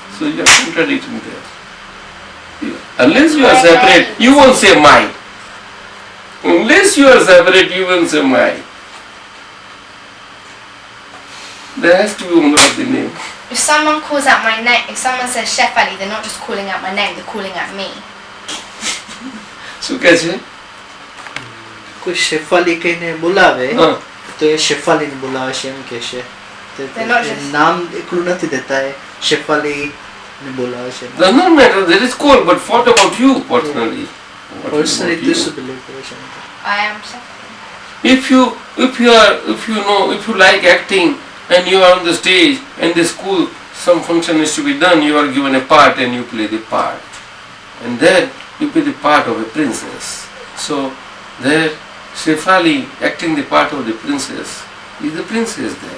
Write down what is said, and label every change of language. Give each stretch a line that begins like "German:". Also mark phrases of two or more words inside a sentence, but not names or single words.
English: So you are contradicting there. Unless you are separate, you won't say my. Unless you are separate, you won't say my. There has to be owner of the name. If someone calls out my name, if someone says Chef Ali, they're not just calling out my name, they're calling out me.
Gujarati: શું કહે છે? કોઈ શેફાલી કહીને બોલાવે હા. તો એ શેફાલીને બોલાવે છે એમ કે છે.
English: They're not just-
Gujarati: નામ એકલું નથી દેતા એ શેફાલીને બોલાવે છે.
English: Does not matter, that is cool, but what about you personally? What Personally about you?
Gujarati: તું શું believe કરે છે?
English: I am Chef Ali. If you like acting and you are on the stage and the school, some function is to be done, you are given a part and you play the part. And then you play the part of a princess. So there, Shefali acting the part of the princess, is the princess there?